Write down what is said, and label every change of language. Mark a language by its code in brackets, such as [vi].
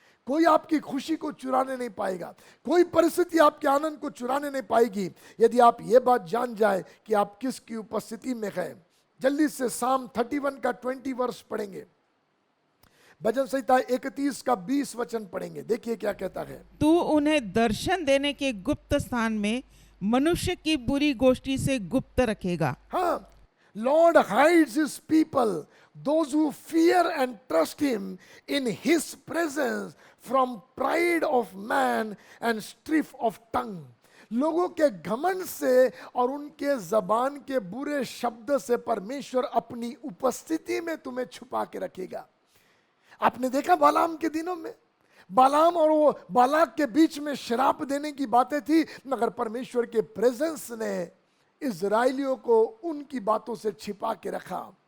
[hi] कोई आपकी खुशी को चुराने नहीं पाएगा, कोई परिस्थिति आपके आनंद को चुराने नहीं पाएगी, यदि आप ये बात जान जाए कि आप किसकी उपस्थिति में हैं। जल्दी से साम 31 का 20 वर्ष पढ़ेंगे, भजन संहिता 31 का 20 वचन पढ़ेंगे। देखिए क्या कहता है। तू उन्हें दर्शन देने के गुप्त स्थान में मनुष्य की बुरी गोष्ठी से गुप्त रखेगा। हाँ, [en] Lord hides his people, those who fear and trust him in his presence from pride of man and stiff of tongue. [hi] लोगों के घमंड से और उनके जबान के बुरे शब्द से परमेश्वर अपनी उपस्थिति में तुम्हें छुपा के रखेगा। आपने देखा बालाम के दिनों में बालाम और वो बालाक के बीच में शराप देने की बातें थी, मगर परमेश्वर के प्रेजेंस ने इजराइलियों को उनकी बातों से छिपा के रखा।